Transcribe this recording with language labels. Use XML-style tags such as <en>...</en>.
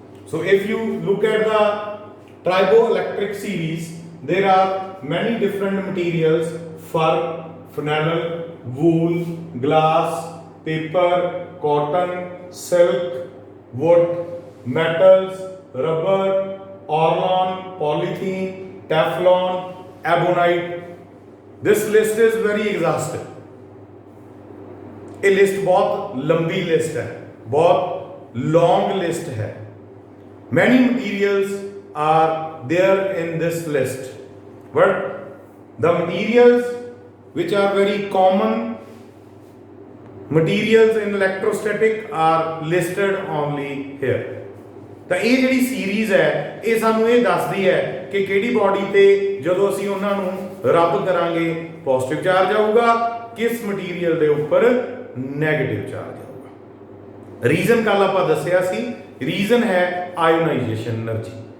<en>So if you look at the triboelectric series, there are many different materials: fur, flannel, wool, glass, paper, cotton, silk, wood, metals, rubber, orlon, polythene, teflon, ebonite. This list is very exhaustive.</en> <hi>ये list बहुत लंबी list है, बहुत long list है.</hi> <en>Many materials are there in this list, but the materials which are very common materials in electrostatic are listed only here.</en> <pa>ਤਾਂ ਇਹ ਜਿਹੜੀ series ਹੈ ਇਹ ਸਾਨੂੰ ਇਹ ਦੱਸਦੀ ਹੈ ਕਿ ਕਿਹੜੀ ਬਾਡੀ ਤੇ ਜਦੋਂ ਅਸੀਂ ਉਹਨਾਂ ਨੂੰ ਰੱਬ ਕਰਾਂਗੇ ਪੋਜ਼ਿਟਿਵ ਚਾਰਜ ਆਊਗਾ, ਕਿਸ ਮਟੀਰੀਅਲ ਦੇ ਉੱਪਰ ਨੈਗੇਟਿਵ ਚਾਰਜ ਆਊਗਾ. ਰੀਜ਼ਨ ਕੱਲ ਆਪਾਂ ਦੱਸਿਆ ਸੀ, ਰੀਜ਼ਨ ਹੈ ਆਇਓਨਾਈਜੇਸ਼ਨ એનર્ਜੀ.</pa>